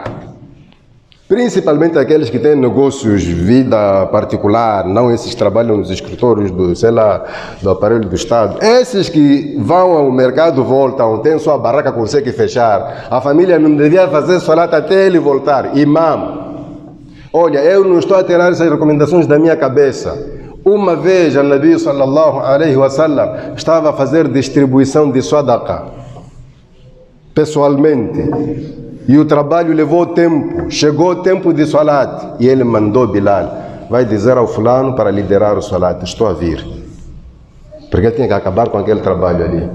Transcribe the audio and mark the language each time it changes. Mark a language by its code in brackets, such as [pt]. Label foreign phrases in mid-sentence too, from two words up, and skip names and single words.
[pt] Principalmente aqueles que têm negócios, vida particular, não esses que trabalham nos escritórios do aparelho do Estado. Esses que vão ao mercado, voltam, têm sua barraca, conseguem fechar. A família não devia fazer solat até ele voltar. Imam, olha, eu não estou a tirar essas recomendações da minha cabeça. Uma vez, o Nabi [ar] صلى الله عليه وسلم [pt] estava a fazer distribuição de sadaqa, pessoalmente, e o trabalho levou tempo, chegou o tempo de salat, e ele mandou Bilal: vai dizer ao fulano para liderar o salat, estou a vir. Porque ele tinha que acabar com aquele trabalho ali.